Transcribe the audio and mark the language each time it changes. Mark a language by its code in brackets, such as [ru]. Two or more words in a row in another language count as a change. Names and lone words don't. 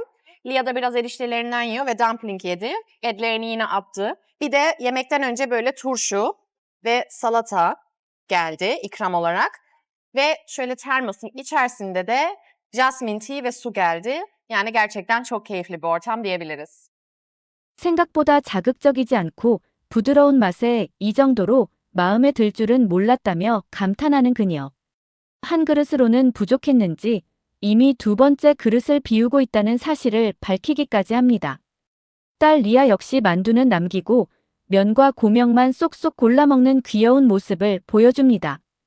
[tr] Lia da biraz eriştelerinden yiyor ve dumpling yedi. Etlerini yine attı. Bir de yemekten önce böyle turşu ve salata geldi ikram olarak. Ve şöyle termosun içerisinde de [en] jasmine tea [tr] ve su geldi. Yani gerçekten çok keyifli bir ortam diyebiliriz. [ko] 생각보다 자극적이지 않고 부드러운 맛에 이 정도로 마음에 들 줄은 몰랐다며 감탄하는 그녀. 한 그릇으로는 부족했는지 이미 두 번째 그릇을 비우고 있다는 사실을 밝히기까지 합니다. 딸 리아 역시 만두는 남기고 면과 고명만 쏙쏙 골라 먹는 귀여운 모습을 보여줍니다.